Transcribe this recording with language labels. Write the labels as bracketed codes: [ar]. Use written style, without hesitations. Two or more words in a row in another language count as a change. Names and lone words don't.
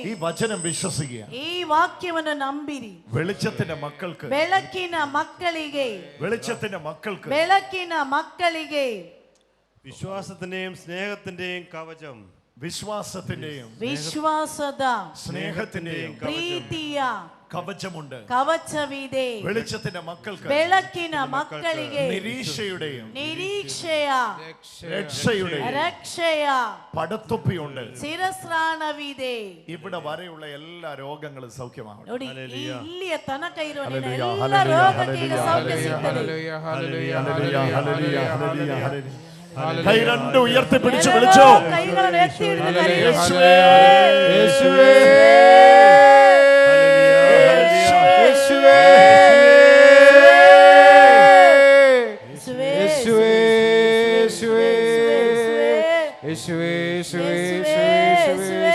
[ml] ഈ വചനം വിശ്വസിക്കുക. [kn] ಈ ವಾಕ್ಯವನ್ನು ನಂಬಿರಿ. [ml] വെളിച്ചത്തിന്റെ മക്കൾക്ക്, [kn] ಬೆಳಕಿನ ಮಕ್ಕಳಿಗೆ, [ml] വെളിച്ചത്തിന്റെ മക്കൾക്ക്, [kn] ಬೆಳಕಿನ ಮಕ್ಕಳಿಗೆ [ml] വിശ്വാസത്തിന്റെയും സ്നേഹത്തിന്റെയും കവചം, വിശ്വാസത്തിന്റെയും [kn] ವಿಶ್ವಾಸದ, [ml] സ്നേഹത്തിന്റെയും [kn] ಪ್ರೀತಿಯ [ml] കവചമുണ്ട്. [kn] ಕವಚವಿದೆ. [ml] വെളിച്ചത്തിന്റെ മക്കൾക്ക്, [kn] ಬೆಳಕಿನ ಮಕ್ಕಳಿಗೆ [ml] നിരീക്ഷയുടെയും [kn] ನಿರೀಕ್ಷೆಯ, [ml] രക്ഷയുടെ പടത്തൊപ്പിയുണ്ട്. [kn] ಶಿರಸ್ತ್ರಾಣವಿದೆ. [ml] ഇവിടെ വരെയുള്ള എല്ലാ രോഗങ്ങളും സൗഖ്യമാകും. [kn] ನೋಡಿ, ಇಲ್ಲಿಯ ತನಕ ಇರುವ ಎಲ್ಲ ರೋಗಕ್ಕೆ ಈಗ ಸೌಖ್ಯ ಸಿಗ್ತದೆ. [ml] കൈ രണ്ടും ഉയർത്തിപ്പിടിച്ച് വിളിച്ചോ. കൈകളെ എത്തിയിടുന്നു കരയുന്നു. യേശുവേ, യേശുവേ, യേശുവേ, യേശുവേ, യേശുവേ, യേശുവേ, യേശുവേ,